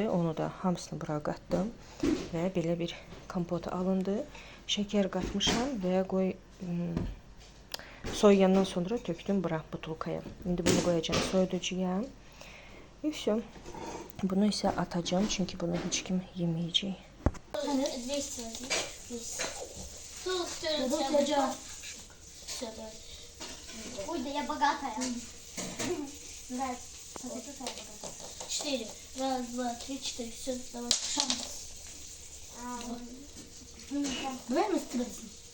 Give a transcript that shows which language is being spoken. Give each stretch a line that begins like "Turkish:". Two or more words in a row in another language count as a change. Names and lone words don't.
Azerbaijani: Onu da hamısını bura qatdım və belə bir kompot alındı. Şəkər qatmışam və soyuyandan sonra tökdüm bura butulkaya. İndi bunu qoyacağım soyuducuya. Və все. Bunu isə atacağım, çünki bunu heç kim yeməyəcək.
Russian: 200 Все, давай. Ой, да я богатая. Нравится. Вот это я богатая. 4. Раз, два, три, 4. Все, давай. Шанс. Давай мы стресснем.